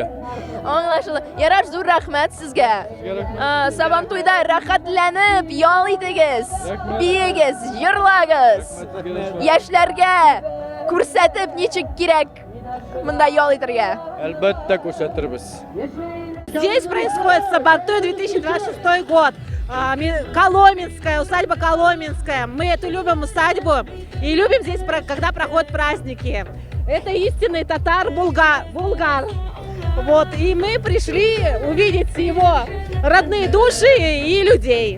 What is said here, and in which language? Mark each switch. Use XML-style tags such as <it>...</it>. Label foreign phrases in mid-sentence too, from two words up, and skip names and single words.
<tt>Аңлашылды. Ярар, зур рәхмәт сезгә. Сабантуйда рәхәтләнеп ял итегез. Биегез, җырлагыз. Яшьләргә күрсәтеп ничек кирәк монда ял итәргә. Әлбәттә күрсәтербез.</tt> <ru>Здесь происходит Сабантуй 2026 год. Коломенская, усадьба Коломенская. Мы эту любим усадьбу и любим здесь, когда проходят праздники. Это истинный татар-булгар. Вот, и мы пришли увидеть его родные души и людей.</ru>